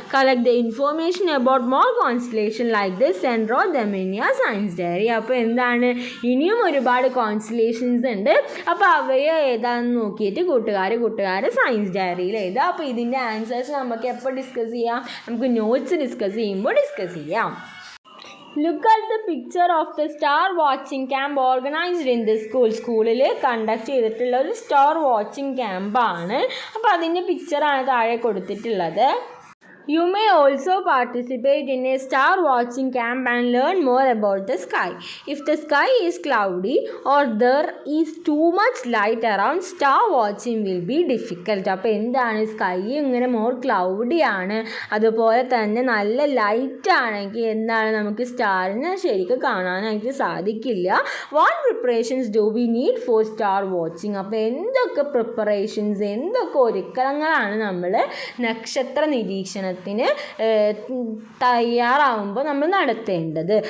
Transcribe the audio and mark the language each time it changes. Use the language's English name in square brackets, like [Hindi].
[English] Collect the information about more constellation like this and wrote them in your science diary. [Malayalam] അപ്പോൾ എന്താണ്, ഇനിയും ഒരുപാട് constellations ഉണ്ട്, അപ്പോൾ അവയെ ഏതാണെന്ന് നോക്കിയിട്ട് കൂട്ടുകാർ സയൻസ് ഡയറിയിൽ എഴുതുക. അപ്പോൾ ഇതിൻ്റെ ആൻസേഴ്സ് നമുക്ക് എപ്പോൾ ഡിസ്കസ് ചെയ്യാം, നമുക്ക് നോട്ട്സ് ഡിസ്കസ് ചെയ്യുമ്പോൾ ഡിസ്കസ് ചെയ്യാം. [English] Look at the picture of the star watching camp organized in this school. [Malayalam] സ്കൂളിൽ കണ്ടക്ട് ചെയ്തിട്ടുള്ള ഒരു സ്റ്റാർ വാച്ചിങ് ക്യാമ്പാണ്. അപ്പോൾ അതിൻ്റെ പിക്ചറാണ് താഴെ കൊടുത്തിട്ടുള്ളത്. [English] You may also participate in a star watching camp and learn more about the sky. If the sky is cloudy or there is too much light around, star watching will be difficult. [Malayalam] അപ്പോൾ എന്താണ്, sky ഇങ്ങനെ more cloudy ആണ്, അതുപോലെ തന്നെ നല്ല light ആണെങ്കിൽ എന്താണ്, നമുക്ക് സ്റ്റാറിനെ ശരിക്കും കാണാനായിട്ട് സാധിക്കില്ല. [English] What preparations do we need for star watching. [Malayalam] അപ്പോൾ എന്തൊക്കെ പ്രിപ്പറേഷൻസ്, എന്തൊക്കെ ഒരുക്കങ്ങളാണ് നമ്മൾ നക്ഷത്ര നിരീക്ഷണത്തിന് തയ്യാറാവുമ്പോൾ നമ്മൾ നടത്തേണ്ടത്.